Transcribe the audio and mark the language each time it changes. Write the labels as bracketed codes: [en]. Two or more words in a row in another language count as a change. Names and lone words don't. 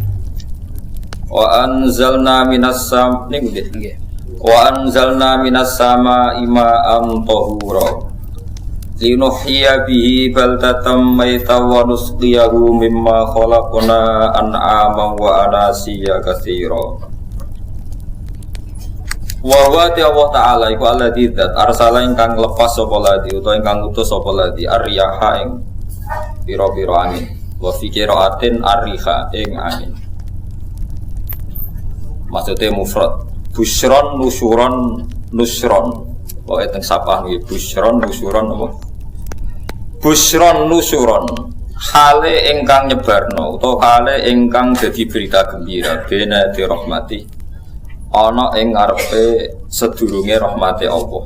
[ar] وأنزلنا من السماء ماء طهورا. لنحيي به بلدة ميتا ونسقيه مما خلقنا أنعاما وأناسي كثيرا. وهو [jv] Allah ta'ala iku alladzi dzat arsala ingkang lepas sapa ladzi utawa ingkang utus sapa ladzi ar-riyaha ing pira-pira angin [ar] وفي قراءة الريح [jv] ing angin maksudnya mufrad busyron nusyuron nusron wae teng sapah nggih busyron nusyuron apa busyron nusyuron hale ingkang nyebarno utawa hale ingkang dadi [id] berita gembira [jv] bena di rahmati ana ing ngarepe sedurunge rahmate Allah.